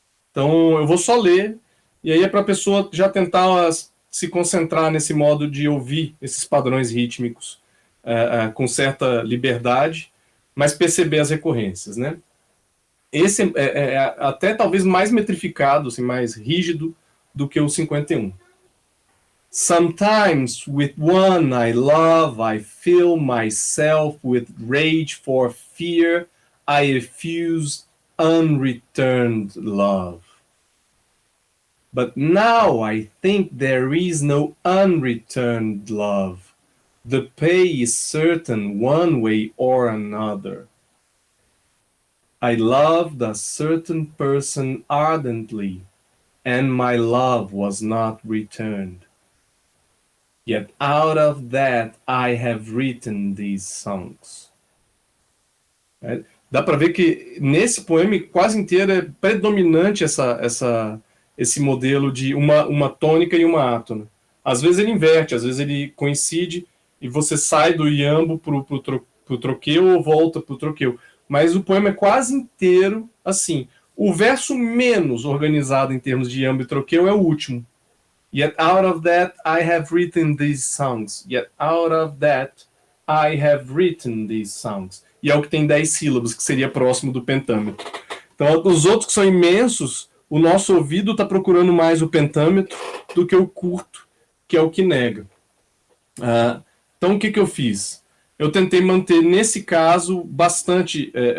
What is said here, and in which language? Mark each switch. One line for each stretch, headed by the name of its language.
Portuguese: Então eu vou só ler, e aí é para a pessoa já tentar se concentrar nesse modo de ouvir esses padrões rítmicos com certa liberdade, mas perceber as recorrências, né? Esse é até talvez mais metrificado, assim, mais rígido do que o 51.
English: Sometimes with one I love, I fill myself with rage for fear I refuse unreturned love. But now I think there is no unreturned love. The pay is certain one way or another. I loved a certain person ardently, and my love was not returned. Yet out of that I have written these songs.
Portuguese: Dá para ver que nesse poema quase inteiro é predominante esse modelo de uma tônica e uma átona. Às vezes ele inverte, às vezes ele coincide e você sai do iambo pro troqueu ou volta pro troqueu. Mas o poema é quase inteiro assim. O verso menos organizado em termos de iambo e troqueu é o último.
English: Yet out of that I have written these songs. Yet out of that I have written these songs.
Portuguese: E é o que tem 10 sílabas, que seria próximo do pentâmetro. Então, os outros que são imensos, o nosso ouvido está procurando mais o pentâmetro do que o curto, que é o que nega. Então, o que eu fiz? Eu tentei manter, nesse caso, bastante...